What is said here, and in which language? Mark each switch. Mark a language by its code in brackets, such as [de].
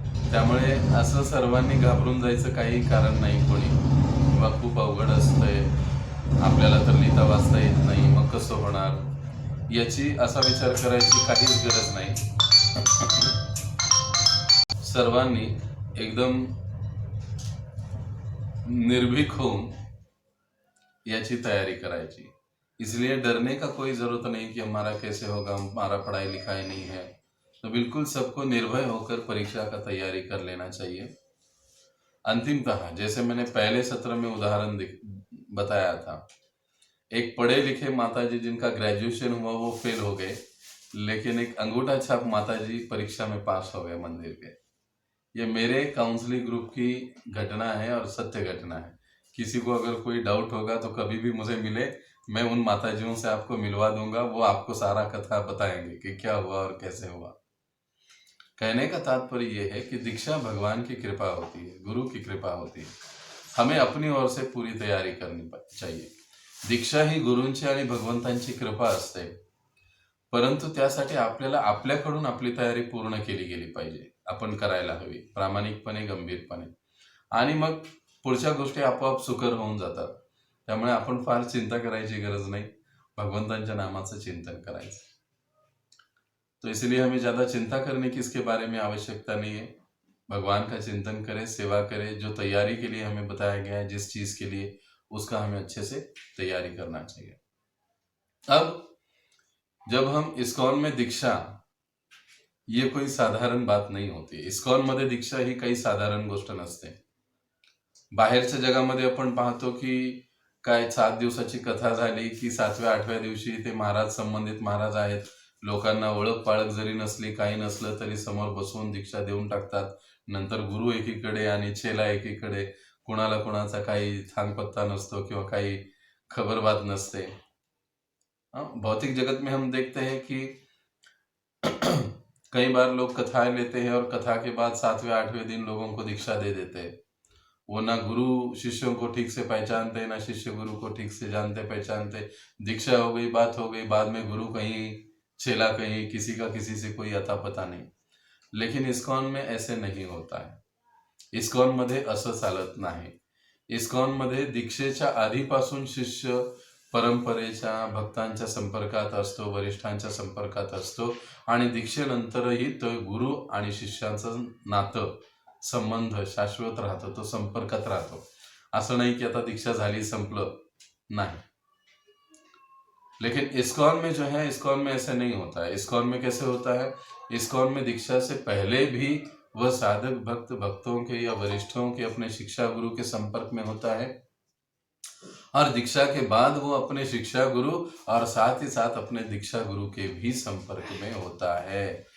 [mr] त्यामुळे असं सर्वांनी घाबरून जायचं काही कारण नाही कोणी, किंवा खूप अवघड असतंय, आपल्याला तर लिहिता वाचता येत नाही, मग कसं होणार, याची असा विचार करायची काहीच गरज नाही. सर्वांनी एकदम निर्भीक होऊन याची तैयारी करायची. [hi] इसलिए डरने का कोई जरूरत नहीं कि हमारा कैसे होगा, हमारा पढ़ाई लिखाई नहीं है. तो बिल्कुल सबको निर्भय होकर परीक्षा का तैयारी कर लेना चाहिए. अंतिमतः जैसे मैंने पहले सत्र में उदाहरण बताया था, एक पढ़े लिखे माताजी जिनका ग्रेजुएशन हुआ वो फेल हो गए, लेकिन एक अंगूठा छाप माताजी परीक्षा में पास हो गए मंदिर के. ये मेरे काउंसलिंग ग्रुप की घटना है और सत्य घटना है. किसी को अगर कोई डाउट होगा तो कभी भी मुझे मिले, मैं उन माताजियों से आपको मिलवा दूंगा, वो आपको सारा कथा बताएंगे कि क्या हुआ और कैसे हुआ. कहने का तात्पर्य यह है कि दीक्षा भगवान की कृपा होती है, गुरु की कृपा होती है. हमें अपनी ओर से पूरी तयारी करनी चाहिए. [mr] दीक्षा ही गुरूंची आणि भगवंतांची कृपा असते, परंतु त्यासाठी आपल्याला आपल्याकडून आपली तयारी पूर्ण केली गेली पाहिजे. आपण करायला हवी प्रामाणिकपणे, गंभीरपणे, आणि मग पुढच्या गोष्टी आपोआप सुकर होऊन जातात. त्यामुळे आपण फार चिंता करायची गरज नाही, भगवंतांच्या नामाचं चिंतन करायचं. [hi] तो इसलिए हमें ज्यादा चिंता करने की इसके बारे में आवश्यकता नहीं है. भगवान का चिंतन करें, सेवा करें, जो तैयारी के लिए हमें बताया गया है जिस चीज के लिए, उसका हमें अच्छे से तैयारी करना चाहिए. अब जब हम इस्कॉन में दीक्षा, ये कोई साधारण बात नहीं होती. [mr] इस्कॉन मध्ये दीक्षा ही काही साधारण गोष्ट नसते. बाहेरच्या जगामध्ये आपण पाहतो की काय 7 दिवसाची कथा झाली की 7व्या 8व्या दिवशी ते महाराज, संबंधित महाराज आहेत, लोकांना ओळख पाळख जरी नसली, काही नसलं तरी समोर बसवून दीक्षा देऊन टाकतात. नंतर गुरु एकीकडे आणि चेला एकीकडे, कुणाला कुणाचा काही थांगपत्ता नसतो किंवा काही खबरबात नसते. [hi] भौतिक जगत में हम देखते हैं कि कई बार लोग कथाएं लेते हैं और कथा के बाद 7वें 8वें दिन लोगों को दीक्षा दे देते हैं. वो ना गुरु शिष्यों को ठीक से पहचानते, ना शिष्य गुरु को ठीक से जानते पहचानते. दीक्षा हो गई, बात हो गई, बाद में गुरु कहीं, चेला कहीं, किसी का किसी से कोई अता पता नहीं. लेकिन इस्कॉन में ऐसे नहीं होता है. [mr] इस्कॉन मध्ये असं चालत नाही. इस्कॉन मध्ये दीक्षेच्या आधीपासून शिष्य परंपरेच्या, भक्तांच्या संपर्कात असतो, वरिष्ठांच्या संपर्कात असतो, आणि दीक्षेनंतरही तो गुरु आणि शिष्यांचं नातं, संबंध शाश्वत राहतो, तो संपर्कात राहतो. असं नाही की आता दीक्षा झाली संपलं, नहीं. [hi] लेकिन इस्कॉन में जो है, इस्कॉन में ऐसे नहीं होता है. इस्कॉन में कैसे होता है, इस्कॉन में दीक्षा से पहले भी वह साधक भक्त भक्तों के या वरिष्ठों के अपने शिक्षा गुरु के संपर्क में होता है, और दीक्षा के बाद वो अपने शिक्षा गुरु और साथ ही साथ अपने दीक्षा गुरु के भी संपर्क में होता है।